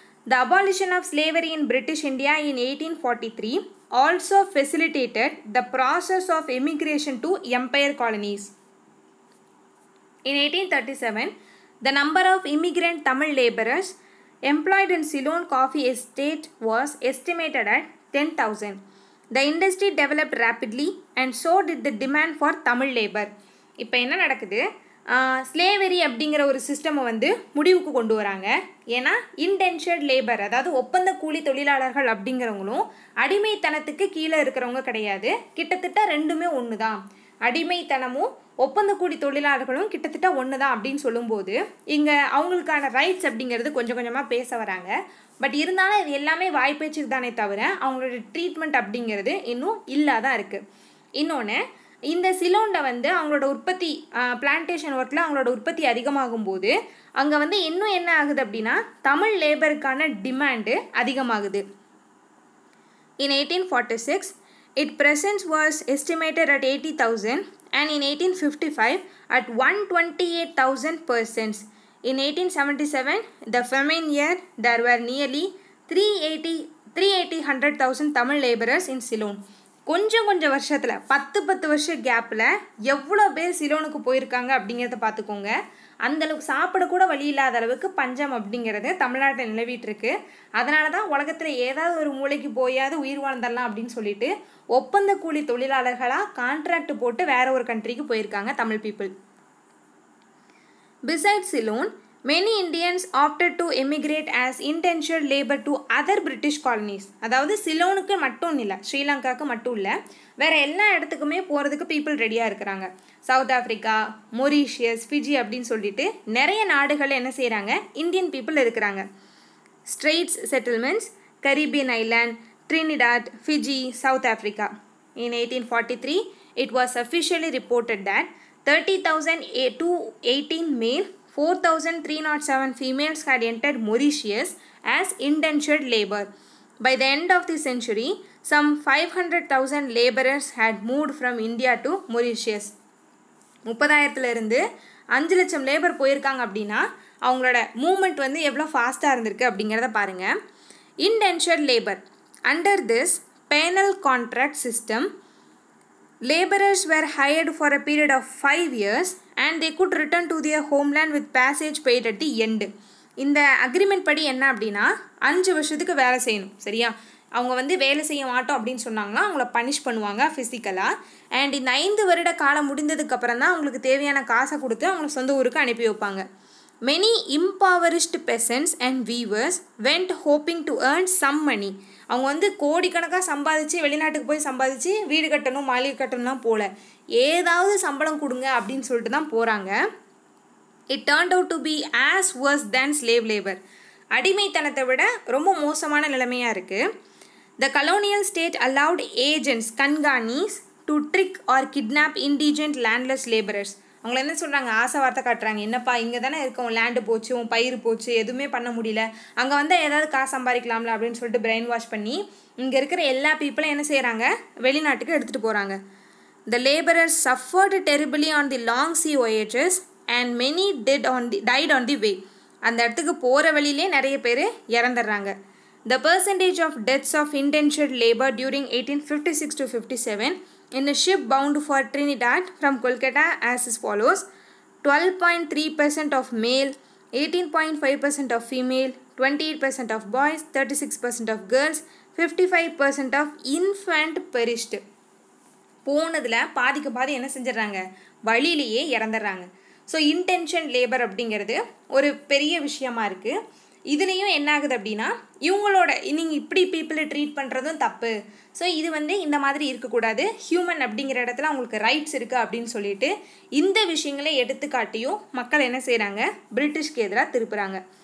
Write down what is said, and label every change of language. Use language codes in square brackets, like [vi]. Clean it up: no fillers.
[en] The abolition of slavery in British India in 1843 also facilitated the process of immigration to empire colonies. In 1837, the number of immigrant Tamil laborers employed in Ceylon coffee estate was estimated at 10,000. The industry developed rapidly and so did the demand for Tamil labor. [ta] இப்போ என்ன நடக்குது, slavery அப்படிங்கிற ஒரு சிஸ்டமை வந்து முடிவுக்கு கொண்டு வராங்க. ஏன்னா இன்டென்ஷர்ட் லேபர், அதாவது ஒப்பந்த கூலி தொழிலாளர்கள் அப்படிங்கிறவங்களும் அடிமைத்தனத்துக்கு கீழே இருக்கிறவங்க கிடையாது, கிட்டத்தட்ட ரெண்டுமே ஒன்று தான். அடிமைத்தனமும் ஒப்பந்த கூலி தொழிலாளர்களும் கிட்டத்தட்ட ஒன்று தான் அப்படின்னு சொல்லும்போது இங்கே அவங்களுக்கான ரைட்ஸ் அப்படிங்கிறது கொஞ்சம் கொஞ்சமாக பேச வராங்க. பட் இருந்தாலும் இது எல்லாமே வாய்ப்பேச்சுக்கு தானே தவிர அவங்களோட ட்ரீட்மெண்ட் அப்படிங்கிறது இன்னும் இல்லாதான் இருக்குது. இன்னொன்று, இந்த சிலோனில் வந்து அவங்களோட உற்பத்தி பிளான்டேஷன் ஒர்க்கில் அவங்களோட உற்பத்தி அதிகமாகும் போது அங்கே வந்து இன்னும் என்ன ஆகுது அப்படின்னா தமிழ் லேபருக்கான டிமாண்டு அதிகமாகுது. [en] In 1846, its presence was estimated at 80,000 and in 1855 at 128,000 persons. In 1877, the famine year, there were nearly 380,000 Tamil laborers in Ceylon. [ta] கொஞ்சம் வருஷத்தில் 10 வருஷ கேப்பில் எவ்வளோ பேர் சிலோனுக்கு போயிருக்காங்க அப்படிங்கிறத பார்த்துக்கோங்க. அந்தளவுக்கு சாப்பிட கூட வழி இல்லாத அளவுக்கு பஞ்சம் அப்படிங்கிறது தமிழ்நாட்டில் நிலவிட்டு இருக்கு. அதனால தான் உலகத்தில் ஏதாவது ஒரு மூளைக்கு போயாவது உயிர் வாழ்ந்துடலாம் அப்படின்னு சொல்லிட்டு ஒப்பந்த கூலி தொழிலாளர்களாக கான்ட்ராக்ட் போட்டு வேற ஒரு கண்ட்ரிக்கு போயிருக்காங்க Tamil people. [en] Besides Ceylon, Many Indians opted to emigrate as indentured labor to other British colonies. [ta] அதாவது சிலோனுக்கு மட்டும் இல்லை, ஸ்ரீலங்காவுக்கு மட்டும் இல்லை, வேறு எல்லா இடத்துக்குமே போகிறதுக்கு பீப்புள் ரெடியாக இருக்கிறாங்க. சவுத் ஆஃப்ரிக்கா, மொரீஷியஸ், ஃபிஜி அப்படின்னு சொல்லிட்டு நிறைய நாடுகளில் என்ன செய்கிறாங்க, இந்தியன் பீப்புள் இருக்கிறாங்க. Straits settlements, Caribbean island, Trinidad, Fiji, south Africa. [en] In 1843, it was officially reported that 30,218 male, 4,307 females had entered Mauritius as indentured labor. By the end of the century, some 500,000 laborers had moved from India to Mauritius. [ta] 30,000 5 லட்சம் labour போயிருக்காங்க அப்படின்னா அவங்களோட moment வந்து எவ்வளோ ஃபாஸ்ட்டாக இருந்திருக்கு அப்படிங்கிறத பாருங்கள். [en] Indentured labor. Under this penal contract system, laborers were hired for a period of 5 years and they could return to their homeland with passage paid at the end. [ta] இந்த அக்ரிமெண்ட் படி என்ன அப்படின்னா 5 வருஷத்துக்கு வேலை செய்யணும். சரியா, அவங்க வந்து வேலை செய்ய மாட்டோம் அப்படின்னு சொன்னாங்கன்னா அவங்கள பனிஷ் பண்ணுவாங்க ஃபிசிக்கலாக. அண்ட் இந்த 5 வருட காலம் முடிந்ததுக்கப்புறம் தான் அவங்களுக்கு தேவையான காசை கொடுத்து அவங்கள சொந்த ஊருக்கு அனுப்பி வைப்பாங்க. [en] Many impoverished peasants and weavers went hoping to earn some money. [ta] அவங்க வந்து கோடிக்கணக்காக சம்பாதிச்சு வெளிநாட்டுக்கு போய் சம்பாதிச்சு வீடு கட்டணும், மாளிகை கட்டணும்லாம் போகல, ஏதாவது சம்பளம் கொடுங்க அப்படின்னு சொல்லிட்டு தான் போகிறாங்க. [en] It turned out to be as worse than slave labor. [ta] அடிமைத்தனத்தை விட ரொம்ப மோசமான நிலைமையாக இருக்குது. [en] The colonial state allowed agents, kanganis, to trick or kidnap indigent landless laborers. [ta] அவங்கள என்ன சொல்கிறாங்க, ஆசை வார்த்தை காட்டுறாங்க, என்னப்பா இங்கே தானே இருக்கோம், லேண்டு போச்சு, உன் பயிர் போச்சு, எதுவுமே பண்ண முடியல, அங்கே வந்தால் ஏதாவது காசு சம்பாதிக்கலாம்ல அப்படின்னு சொல்லிட்டு பிரெயின் வாஷ் பண்ணி இங்கே இருக்கிற எல்லா பீப்புளும் என்ன செய்கிறாங்க, வெளிநாட்டுக்கு எடுத்துகிட்டு போகிறாங்க. [en] The laborers suffered terribly on the long sea voyages and many died on the way. [ta] அந்த இடத்துக்கு போகிற வழியிலே நிறைய பேர் இறந்துடுறாங்க. [en] The percentage of deaths of indentured labor during 1856 to 57 in a ship bound for Trinidad from Kolkata as follows: 12.3% of male, 18.5% of female, 28% of boys, 36% of girls, 55% of infant perished. [ta] போனதில் பாதிக்கு பாதி என்ன செஞ்சிடறாங்க, வழியிலேயே இறந்துடுறாங்க. ஸோ இன்டென்ஷன் லேபர் அப்படிங்கிறது ஒரு பெரிய விஷயமா இருக்குது. இதுலேயும் என்ன ஆகுது அப்படின்னா இவங்களோட நீங்கள் இப்படி பீப்புளை ட்ரீட் பண்ணுறதும் தப்பு. ஸோ இது வந்து இந்த மாதிரி இருக்கக்கூடாது, ஹியூமன் அப்படிங்கிற இடத்துல அவங்களுக்கு ரைட்ஸ் இருக்குது அப்படின்னு சொல்லிட்டு இந்த விஷயங்களை எடுத்துக்காட்டியும் மக்கள் என்ன செய்கிறாங்க, பிரிட்டிஷ்க்கு எதிராக திருப்புறாங்க.